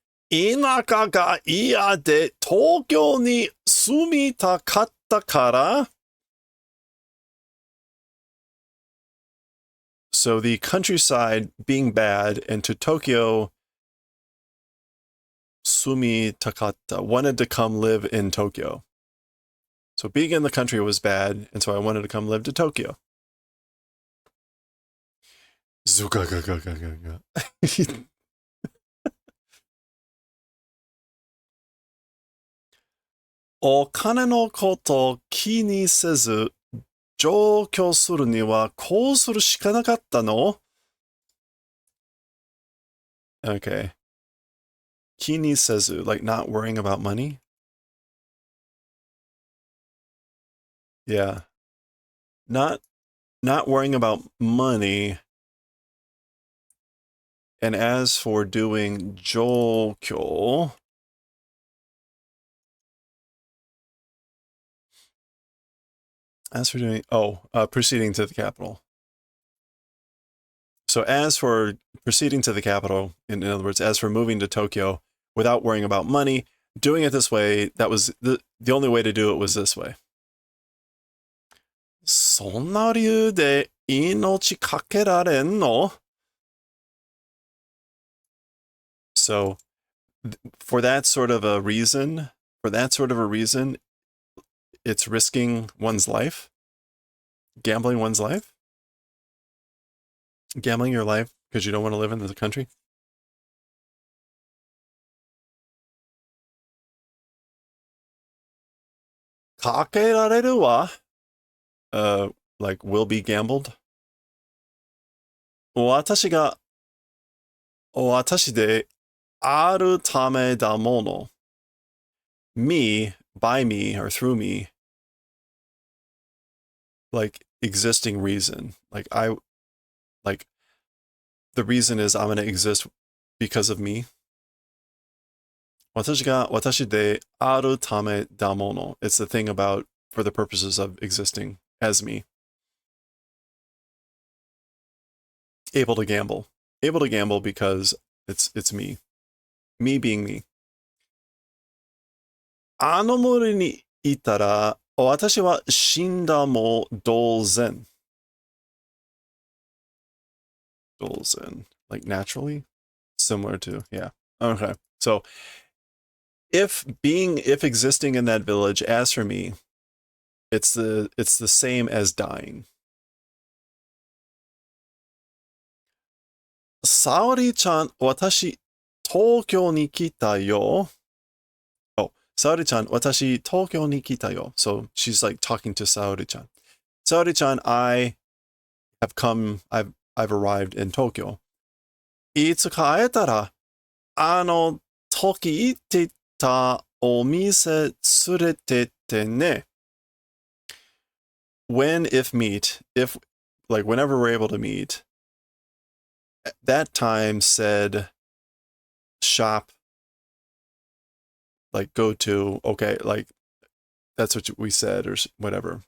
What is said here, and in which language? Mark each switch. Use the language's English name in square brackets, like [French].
[Japanese] 田舎が嫌で東京に住みたかったから? [English] So the countryside being bad and to Tokyo, [Japanese] 住みたかった, [English] wanted to come live in Tokyo. So being in the country was bad, and so I wanted to come live to Tokyo. Zugagagagaga. [Japanese] お金のこと気にせず上京するにはこうするしかなかったの? [English] Okay. [Japanese] 気にせず, [English] like not worrying about money? Yeah. Not worrying about money. And as for doing 上京, proceeding to the capital. So as for proceeding to the capital, in other words, as for moving to Tokyo without worrying about money, doing it this way, that was the only way to do it was this way. [Japanese] そんな理由で命かけられんの? [English] So for that sort of a reason, it's risking one's life, gambling one's life, gambling your life because you don't want to live in the country. [Japanese] かけられるわ. [English] Like will be gambled. [Japanese] 私であるためだもの. [English] Me, by me, or through me. Like existing reason. Like the reason is I'm going to exist because of me. [Japanese] 私であるためだもの. [English] It's the thing about for the purposes of existing as me. Able to gamble. Able to gamble because it's me. Me being me. [Japanese] あの森にいたら、私は死んだも同然。 [English] 同然.Like naturally? Similar to, yeah. Okay. So, if existing in that village, as for me, it's the same as dying. [Japanese] Saori-chan, 私、東京に来たよ. Oh, Saori-chan, 私、東京に来たよ. [English] So she's like talking to Saori-chan. Saori-chan, I've arrived in Tokyo. [Japanese] いつか会えたら、あの時行ってたお店連れてってね. [English] When, if meet, if, like whenever we're able to meet, that time said shop, like go to, okay, like that's what we said or whatever.